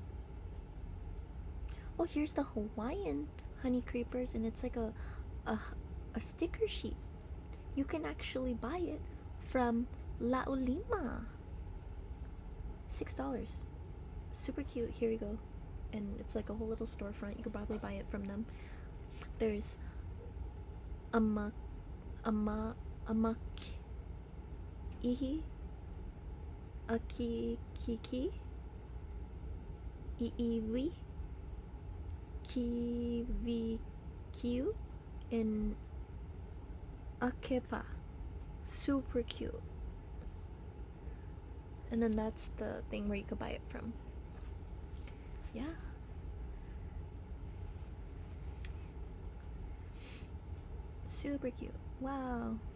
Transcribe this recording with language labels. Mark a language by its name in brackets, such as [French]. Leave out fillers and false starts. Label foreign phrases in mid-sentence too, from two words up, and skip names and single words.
[English] Oh, here's the Hawaiian honey creepers, and it's like a sticker sheet. You can actually buy it from Laulima. $6. Super cute. Here we go. And it's like a whole little storefront. You could probably buy it from them. There's ama ihi akikiki iiwi kiwikiu and akepa. Super cute. And then that's the thing where you could buy it from. Yeah. Super cute. Wow.